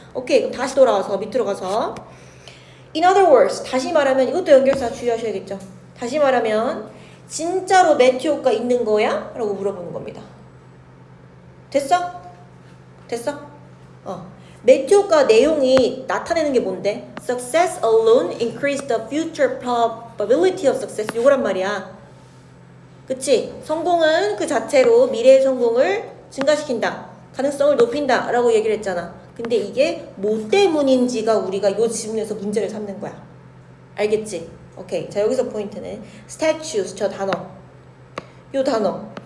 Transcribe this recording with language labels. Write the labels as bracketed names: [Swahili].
[Korean] 오케이, 그럼 다시 돌아와서 밑으로 가서 [English] In other words, [Korean] 다시 말하면 이것도 연결사 주의하셔야겠죠. 다시 말하면 진짜로 매튜 효과 있는 거야? 라고 물어보는 겁니다. 됐어? 됐어? 매튜 효과 내용이 나타내는 게 뭔데? [English] Success alone increase the future probability of success. [Korean] 요거란 말이야. 그치? 성공은 그 자체로 미래의 성공을 증가시킨다. 가능성을 높인다. 라고 얘기를 했잖아. 근데 이게 뭐 때문인지가 우리가 요 지문에서 문제를 삼는 거야. 알겠지? 오케이. 자, 여기서 포인트는 statues, 저 단어. 요 단어.